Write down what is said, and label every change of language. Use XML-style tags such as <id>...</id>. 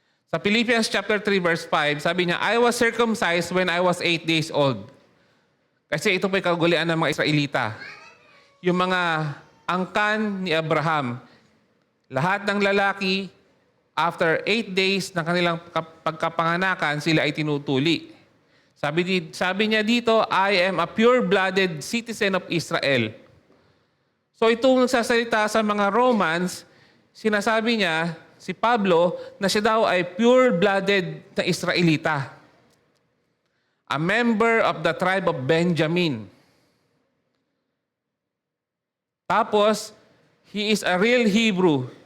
<tl>Sa Philippians chapter 3 verse 5, sabi niya,</tl> <en>I was circumcised when I was 8 days old.</en> <tl>Kasi ito po yung kagulian ng mga Israelita. Yung mga angkan ni Abraham, lahat ng lalaki, after 8 days ng kanilang pagkapanganakan, sila ay tinutuli. Sabi niya dito,</tl> <en>I am a pure-blooded citizen of Israel.</en> <tl>So itong nagsasalita sa mga Romans, sinasabi niya, si Pablo, na siya daw ay pure-blooded na Israelita.</tl> <en>A member of the tribe of Benjamin.</en> <tl>Tapos,</tl> <en>he is a real Hebrew.</en>